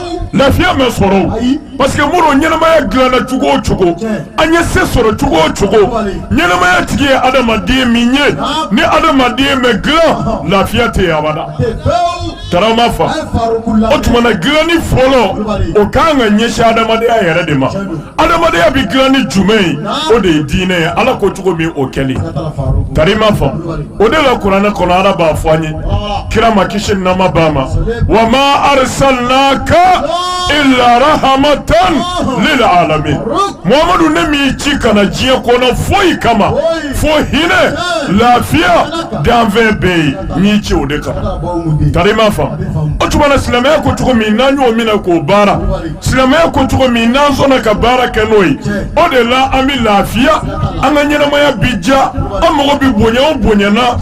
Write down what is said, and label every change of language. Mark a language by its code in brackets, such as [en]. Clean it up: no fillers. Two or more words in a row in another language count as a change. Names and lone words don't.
[bm] lafiya ma sɔrɔ [fr] parce que [bm] muru ɲɛnamaya dilanna cogo o cogo an ye se sɔrɔ cogo o cogo ɲɛnamaya tigi ye adamaden min ye ni adamaden mɛ dilan lafiya tɛ yen abada tarama fa o tuma na dilanni fɔlɔ o kan ka ɲɛsin adamadenya yɛrɛ de ma adamadenya bɛ dilan ni jumɛn ye o de ye diinɛ ye ala ko cogo min o kɛli tarima fa o de la kuranɛ kɔnɔ ala b'a fɔ an ye kira ma kisi ni nama b'a ma [ar] وما أرسلناك إلا رحمة للعالمين [bm] Muhammadu ne m'i ci kana diɲɛ kɔnɔ foyi kama fo hinɛ lafiya danfɛn bɛɛ ye n'i ci o de kama tarima fa o tuma na silamɛya ko cogo min n'an y'o minɛ k'o baara silamɛya ko cogo min n'an sɔnna ka baara kɛ n'o ye o de la an bɛ lafiya an ka ɲɛnamaya bi ja an mago bɛ bonya o bonyana